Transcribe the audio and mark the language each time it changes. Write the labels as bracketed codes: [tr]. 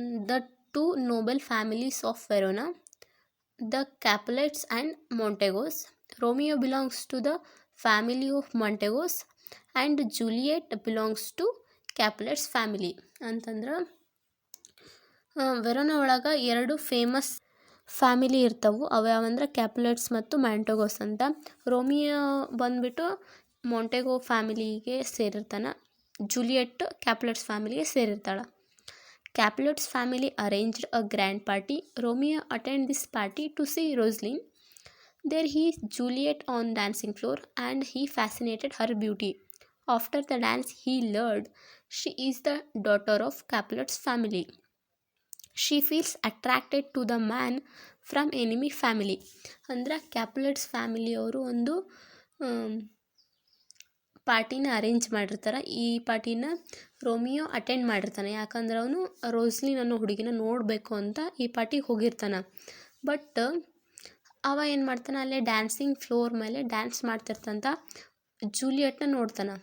[en] The two noble families of Verona, the Capulets and Montegos. Romeo belongs to the family of Montegos and Juliet belongs to Capulets family. [kn] ಅಂತಂದ್ರೆ Verona ಒಳಗೆ ಎರಡು famous family ಇರ್ತವು. ಅವ್ಯಾವಂದ್ರೆ ಕ್ಯಾಪುಲೆಟ್ಸ್ ಮತ್ತು ಮ್ಯಾಂಟೋಗೋಸ್ ಅಂತ. Romeo ಬಂದ್ಬಿಟ್ಟು ಮೊಂಟೆಗೋ ಫ್ಯಾಮಿಲಿಗೆ ಸೇರಿರ್ತಾನೆ, Juliet ಕ್ಯಾಪುಲೆಟ್ಸ್ ಫ್ಯಾಮಿಲಿಗೆ ಸೇರಿರ್ತಾಳೆ. [en] Capulet's family arranged a grand party. Romeo attended this party to see Rosaline. There he Juliet on dancing floor and he fascinated her beauty. After the dance he learned she is the daughter of Capulet's family. She feels attracted to the man from enemy family. [kn] ಅಂದ್ರೆ ಕ್ಯಾಪುಲೆಟ್ಸ್ ಫ್ಯಾಮಿಲಿಯವರು ಒಂದು ಪಾರ್ಟಿನ arrange ಮಾಡಿರ್ತಾರೆ. ಈ ಪಾರ್ಟಿನ Romeo attend ಮಾಡಿರ್ತಾನೆ, ಯಾಕಂದ್ರೆ ಅವನು Roslin ಅನ್ನೋ ಹುಡುಗಿನ ನೋಡಬೇಕು ಅಂತ ಈ ಪಾರ್ಟಿಗೆ ಹೋಗಿರ್ತಾನೆ. ಬಟ್ ಅವ ಏನು ಮಾಡ್ತಾನೆ, ಅಲ್ಲೇ ಡ್ಯಾನ್ಸಿಂಗ್ ಫ್ಲೋರ್ ಮೇಲೆ ಡ್ಯಾನ್ಸ್ ಮಾಡ್ತಿರ್ತಂತ ಜೂಲಿಯಟ್ನ ನೋಡ್ತಾನೆ.